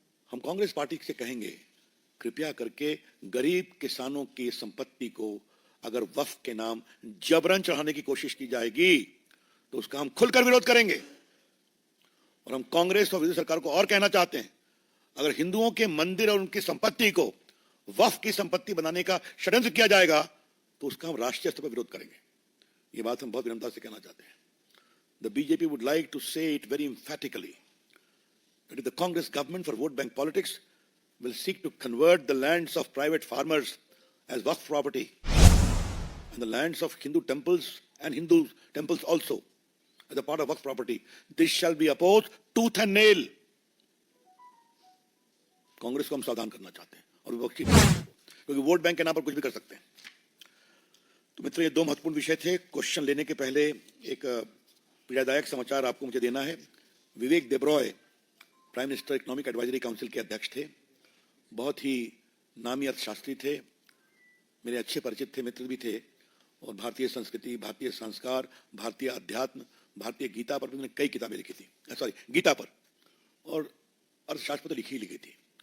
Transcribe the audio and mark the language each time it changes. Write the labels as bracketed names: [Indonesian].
[Hindi] हम कांग्रेस पार्टी से कहेंगे, कृपया करके गरीब किसानों की संपत्ति को अगर वक्फ के नाम जबरन चढ़ाने की कोशिश की जाएगी, तो उसका हम खुलकर विरोध करेंगे। और हम कांग्रेस और विरोधी सरकार को और कहना चाहते हैं, अगर हिंदुओं के मंदिर और उनकी संपत्ति को वक्फ की संपत्ति बनाने का षड्यंत्र किया जाएगा, तो उसका हम राष्ट्रीय स्तर पर विरोध करेंगे। ये बात हम बहुत विनम्रता से कहना चाहते हैं। [English] The BJP would like to say it very emphatically that if the Congress government for vote bank politics will seek to convert the lands of private farmers as waqf property and the lands of Hindu temples and Hindu temples also as a part of Waqf property. This shall be opposed tooth and nail. [Hindi] Congress को हम सावधान करना चाहते हैं और विपक्षी क्योंकि vote bank के नाम पर कुछ भी कर सकते हैं। तो मित्रों, ये दो महत्वपूर्ण विषय थे। क्वेश्चन लेने के पहले एक पीड़ादायक समाचार आपको मुझे देना है। विवेक देब्रॉय prime minister economic advisory council के अध्यक्ष थे, बहुत ही नामी अर्थशास्त्री थे, मेरे अच्छे परिचित थे, मित्र भी थे, और भारतीय संस्कृति, भारतीय संस्कार, भारतीय अध्यात्म, भारतीय गीता पर उन्होंने कई किताबें लिखी थी, गीता पर, और अर्थशास्त्र पर तो लिखी ही लिखी थी।